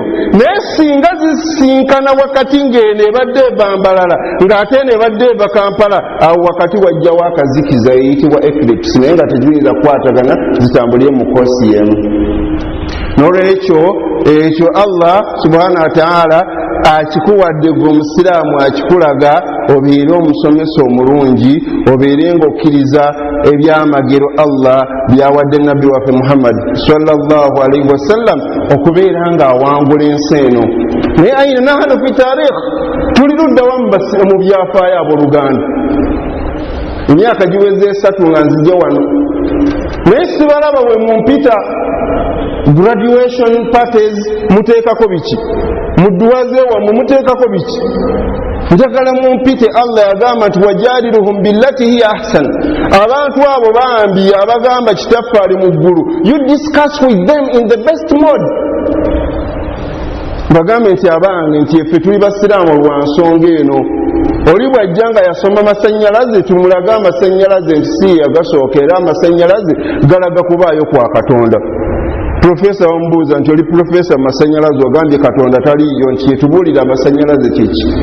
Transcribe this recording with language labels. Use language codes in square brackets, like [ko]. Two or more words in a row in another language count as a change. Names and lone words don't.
[lg] Naye singa zisinkana wakati ng'eno ebadde eva mbalala ng'ate eno ebadde eva Kampala, awo wakati wajjawo akazikiza eyitibwa eclipse, naye nga teziyinza kukwatagana zitambulire mu koosi y'emu. N'olwekyo ekyo Allah [ar] سبحانه وتعالى [lg] akikuwadde gwe omusiraamu, akikulaga obeere omusomesa omulungi, obeere ng'okkiriza ebyamagero Allah byawadde nabbi waffe Muhammad [ar] صلى الله عليه وسلم [lg] okubeera ng'awangula ensi eno. Naye [ar] أين نحن في التاريخ, [lg] tuli luddawa mu byafaayo abooluganda. Emyaka giweze 3 nga nzija wano, naye sibalaba bwe mumpita [en] graduation parties [lg] muteekako biki, mudduwaze wammwe muteekako biki. Njagala mumpite, Allah yagamba nti [ar] وجادلهم بالتي هي أحسن. [lg] Abantu abo bambi abagamba kitaffe ali mu ggulu, [en] you discuss with them in the best mode. [lg] Bagambe nti abange nti effe tuli basiraamu lwa nsonga eno. Oli bw'ajja nga yasoma masannyalaze, tumulaga amasannyalaze nti si yagasooka, era amasannyalaze galaga kubaayo kwa Katonda. Profesa wamubuuza nti oli profesa masannyalaze, ogambye Katonda taliyo, nti yetubuulira amasannyalaze kiki.